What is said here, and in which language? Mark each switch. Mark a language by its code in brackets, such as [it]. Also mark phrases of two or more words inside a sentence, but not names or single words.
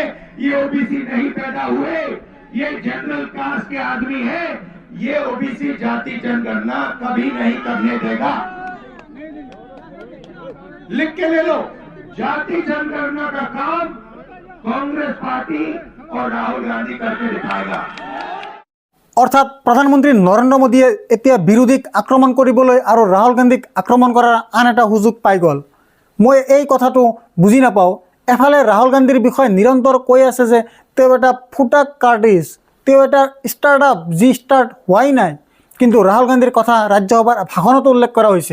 [hi] ये OBC नहीं पैदा हुए, ये जनरल कास्ट के आदमी है। ये OBC जाति जनगणना कभी नहीं करने देगा। लिख के ले लो, जाति जनगणना का काम कांग्रेस पार्टी और राहुल गांधी करके दिखाएगा। [as] অৰ্থাৎ প্ৰধানমন্ত্ৰী নৰেন্দ্ৰ মোদীয়ে এতিয়া বিৰোধীক আক্ৰমণ কৰিবলৈ আৰু ৰাহুল গান্ধীক আক্ৰমণ কৰাৰ আন এটা সুযোগ পাই গ'ল। মই এই কথাটো বুজি নাপাওঁ। এফালে ৰাহুল গান্ধীৰ বিষয়ে নিৰন্তৰ কৈ আছে যে তেওঁ এটা ফুটাক আৰ্টিষ্ট, তেওঁ এটা ষ্টাৰ্টআপ যি ষ্টাৰ্ট হোৱাই নাই, কিন্তু ৰাহুল গান্ধীৰ কথা ৰাজ্যসভাৰ ভাষণতো উল্লেখ কৰা হৈছে।